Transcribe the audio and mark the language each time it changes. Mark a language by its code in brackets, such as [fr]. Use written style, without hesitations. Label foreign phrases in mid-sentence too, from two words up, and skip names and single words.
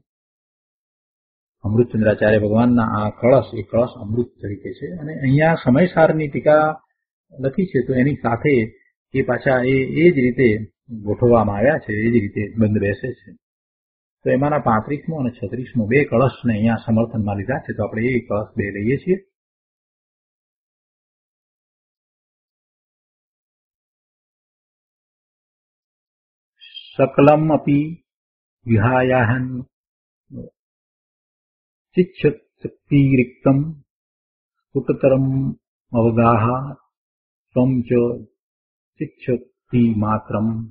[gu] અમૃતચંદ્રાચાર્ય ભગવાનના આ કળશ એ કળશ અમૃત તરીકે છે અને અહીંયા સમયસારની ટીકા લખી છે તો એની સાથે એ પાછા એ જ રીતે ગોઠવવામાં આવ્યા છે, એ જ રીતે બંધ બેસે છે. તો એમાંના 35મો અને 36મો 2 કળશને અહીંયા સમર્થનમાં લીધા છે. તો આપણે એ કળશ 2 લઈએ છીએ. [sa] सकलम अपि विहायाहन चिच्छक्तिरिक्तम स्फुटतरम अवगाह स्वं च चिच्छक्ति मात्रम